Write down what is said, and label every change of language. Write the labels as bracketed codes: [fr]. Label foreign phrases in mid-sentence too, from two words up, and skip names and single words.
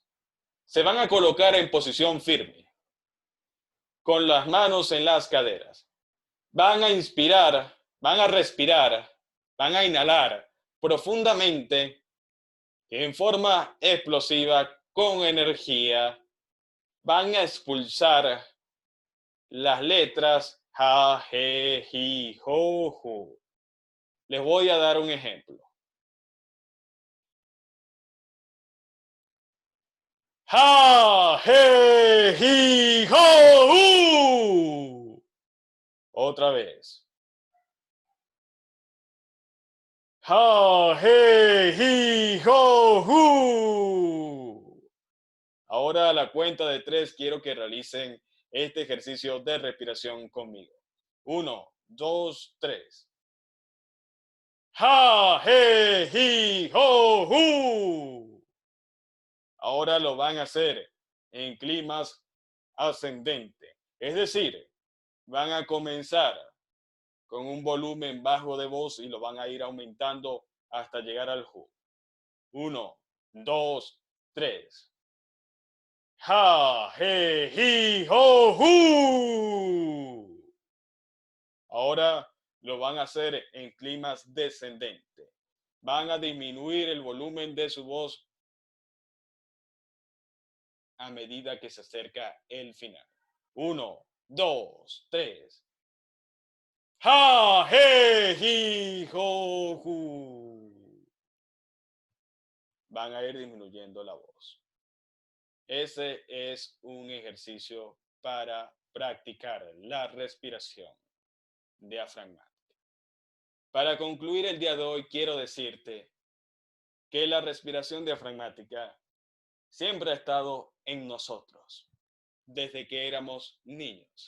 [es] Se van a colocar en posición firme, con las manos en las caderas. Van a inspirar, van a respirar, van a inhalar profundamente, en forma explosiva, con energía. Van a expulsar las letras ja, je, ji, jo, ju. Les voy a dar un ejemplo. Ja, je, ji, jo, hu. Otra vez. Ja, je, ji, jo, hu. Ahora a la cuenta de 3 quiero que realicen este ejercicio de respiración conmigo. 1, 2, 3. Ja, je, ji, ho, hu. Ahora lo van a hacer en climas ascendentes. Es decir, van a comenzar con un volumen bajo de voz y lo van a ir aumentando hasta llegar al hu. 1, 2, 3. Ja, je, ji, ho, hu. Ahora lo van a hacer en climas descendentes. Van a disminuir el volumen de su voz a medida que se acerca el final. 1, 2, 3. Ja, je, ji, ho, hu. Van a ir disminuyendo la voz. Ese es un ejercicio para practicar la respiración diafragmática. Para concluir el día de hoy, quiero decirte que la respiración diafragmática siempre ha estado en nosotros, desde que éramos niños.